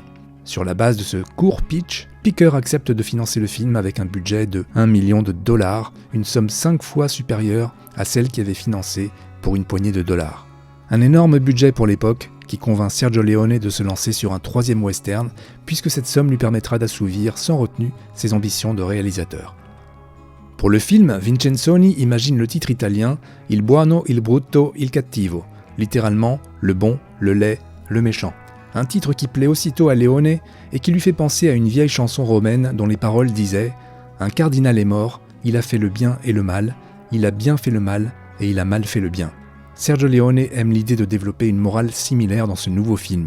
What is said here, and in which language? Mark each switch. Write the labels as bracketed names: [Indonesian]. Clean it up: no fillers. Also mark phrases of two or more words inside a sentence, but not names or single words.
[French] Sur la base de ce court pitch, Picker accepte de financer le film avec un budget de $1 million, une somme 5 fois supérieure à celle qui avait financé pour une poignée de dollars. Un énorme budget pour l'époque qui convainc Sergio Leone de se lancer sur un 3e western, puisque cette somme lui permettra d'assouvir sans retenue ses ambitions de réalisateur. Pour le film, Vincenzoni imagine le titre italien « Il buono, il brutto, il cattivo », littéralement « le bon, le laid, le méchant ». Un titre qui plaît aussitôt à Leone et qui lui fait penser à une vieille chanson romaine dont les paroles disaient « Un cardinal est mort, il a fait le bien et le mal, il a bien fait le mal et il a mal fait le bien ». Sergio Leone aime l'idée de développer une morale similaire dans ce nouveau film.